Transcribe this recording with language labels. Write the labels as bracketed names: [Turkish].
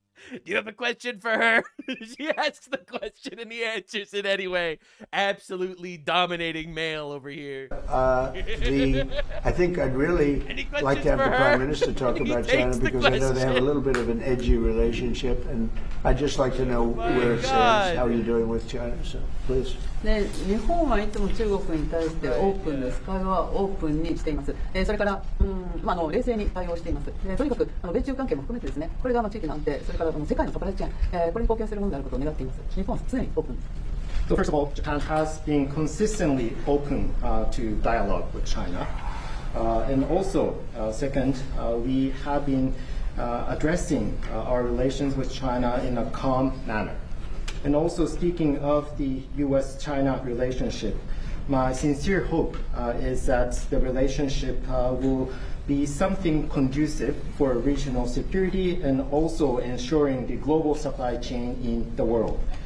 [English] do you have a question for her? She asks the question and he answers it anyway. Absolutely dominating male over here. I think I'd really like to have the Prime Minister talk about China because I know they have a little bit of an edgy relationship, and I'd just like to know where it stands, how you're doing with China. So, please. [Japanese] で日本はいつも中国に対してオープンです。会話はオープンにしています。それから、冷静に対応しています。とにかく米中関係も含めてですね、これが地域の安定、それから世界のサプライチェーン、これに貢献するものであることを願っています。日本は常にオープンです。 [English] So first of all, Japan has been consistently open to dialogue with China. And also, second, we have been addressing our relations with China in a calm manner. And also, speaking of the U.S.-China relationship, my sincere hope is that the relationship will be something conducive for regional security and also ensuring the global supply chain in the world.